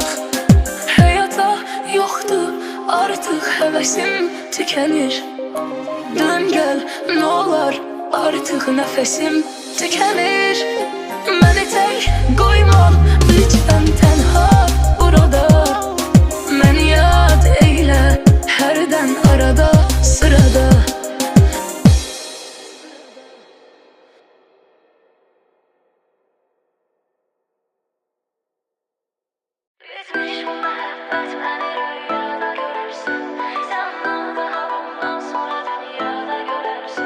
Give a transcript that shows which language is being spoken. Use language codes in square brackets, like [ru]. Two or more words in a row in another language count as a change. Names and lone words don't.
[az] Həyata yoxdur artıq həvəsim tükənir. Dön gəl nə olar, artıq nəfəsim tükənir. Məni tək qoyma lütfən tənha burada. Məni yad eylə hərdən arada sırada. [tr] Bitmiş bu muhabbet, beni rüyada görürsün. Sen daha bundan sonra dünyada görürsün.